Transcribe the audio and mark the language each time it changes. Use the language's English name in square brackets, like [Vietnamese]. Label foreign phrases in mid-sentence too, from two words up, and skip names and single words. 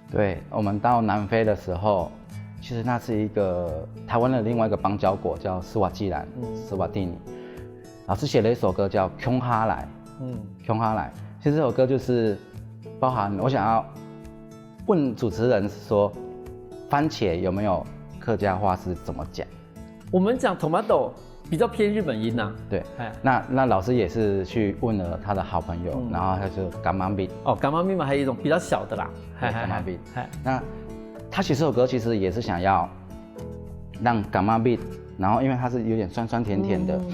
[Chinese] 對，我們到南非的時候，其實那是一個台灣的另外一個邦交國，叫斯瓦季蘭、斯瓦蒂尼。老師寫了一首歌叫《窮哈來》。窮哈來，其實這首歌就是包含我想要問主持人說，番茄有沒有客家話是怎麼講？我們講 tomato 比較偏日本音啊。對，那老師也是去問了他的好朋友，然後他就柑仔蜜。柑仔蜜嘛，還有一種比較小的啦。柑仔蜜。那他寫這首歌其實也是想要讓柑仔蜜，然後因為它是有點酸酸甜甜的。